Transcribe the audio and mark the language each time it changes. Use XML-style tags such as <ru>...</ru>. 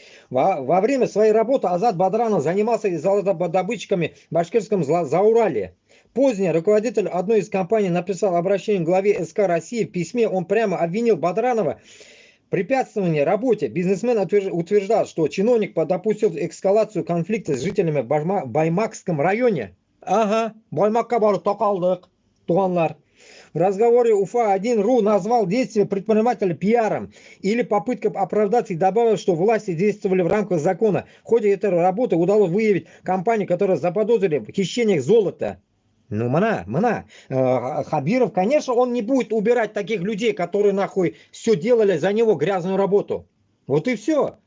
<ru>Во время своей работы Азат Бадранов занимался золотодобытчиками в башкирском Зауралье. Позднее руководитель одной из компаний написал обращение к главе СК России. В письме он прямо обвинил Бадранова в препятствовании работе. Бизнесмен утверждал, что чиновник допустил эскалацию конфликта с жителями в Баймакском районе.</ru> <ba>Ага, Баймакка барып тоқалдық, туғанлар.</ba> <ru>В разговоре Уфа-1.ру назвал действия предпринимателя пиаром или попыткой оправдаться и добавил, что власти действовали в рамках закона. В ходе этой работы удалось выявить компании, которые заподозрили в хищениях золота. Ну, Хабиров, конечно, он не будет убирать таких людей, которые нахуй все делали за него грязную работу. Вот и все.</ru>